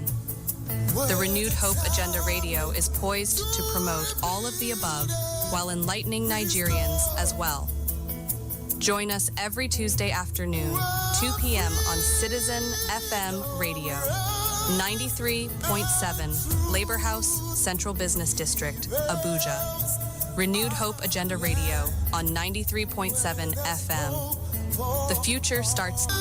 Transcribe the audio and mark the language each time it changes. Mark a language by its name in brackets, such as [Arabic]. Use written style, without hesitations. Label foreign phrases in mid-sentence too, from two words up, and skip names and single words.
[English] The Renewed Hope Agenda Radio is poised to promote all of the above while enlightening Nigerians as well. Join us every Tuesday afternoon, 2 p.m. on Citizen FM Radio, 93.7, Labor House, Central Business District, Abuja. Renewed Hope Agenda Radio on 93.7 FM. The future starts.